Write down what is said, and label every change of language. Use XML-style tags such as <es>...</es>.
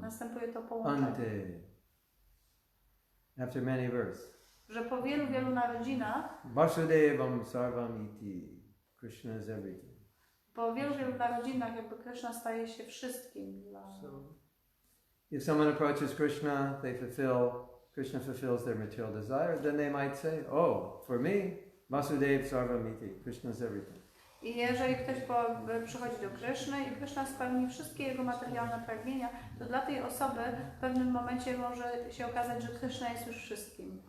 <pl>następuje to połączenie.</pl> <en>Ante, after many verses.</en> <pl>Że po wielu narodzinach,</pl> <en>Vasudevam Sarvamiti, Krishna is everything.</en> <pl>po wielu narodzinach jakby Kryszna staje się wszystkim dla...</pl> <en>So, if someone approaches Krishna, Krishna fulfills their material desire, then they might say, oh, for me, Vasudev Sarvamiti, Krishna is everything.</en> <pl>I jeżeli ktoś przychodzi do Kryszny i Kryszna spełni wszystkie jego materialne pragnienia, to dla tej osoby w pewnym momencie może się okazać, że Kryszna jest już wszystkim.</pl>